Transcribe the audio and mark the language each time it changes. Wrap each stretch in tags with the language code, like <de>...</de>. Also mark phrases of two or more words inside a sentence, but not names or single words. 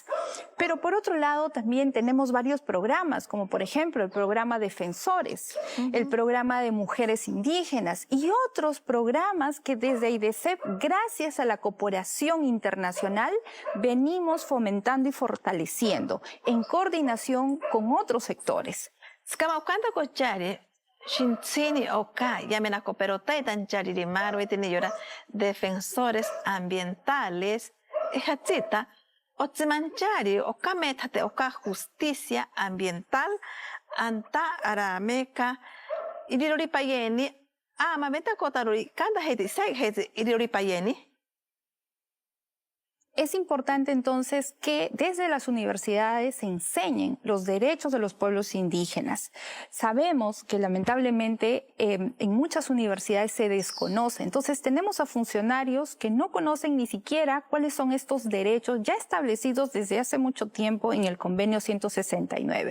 <es>Pero por otro lado también tenemos varios programas, como por ejemplo el programa Defensores, el programa de mujeres indígenas y otros programas que desde AIDESEP, gracias a la cooperación internacional, venimos fomentando y fortaleciendo en coordinación con otros sectores.</es> <cni>Skamaukanta kochari, Shintsini Oka, Yamena Cooperotay, Tanchari Rimaro, Etiniyora,</cni> <es>Defensores Ambientales,</es> <cni>Ejachita, Otzimanchari, Oka Metate, Oka</cni> <es>Justicia Ambiental,</es> <cni>Anta Arameca, Irirori Payeni, Ama Meta Kotaruri, Kanda Heti, Sai Heti, Irirori Payeni.</cni> <es>Es importante entonces que desde las universidades se enseñen los derechos de los pueblos indígenas. Sabemos que lamentablemente en muchas universidades se desconoce. Entonces tenemos a funcionarios que no conocen ni siquiera cuáles son estos derechos ya establecidos desde hace mucho tiempo en el Convenio 169.</es>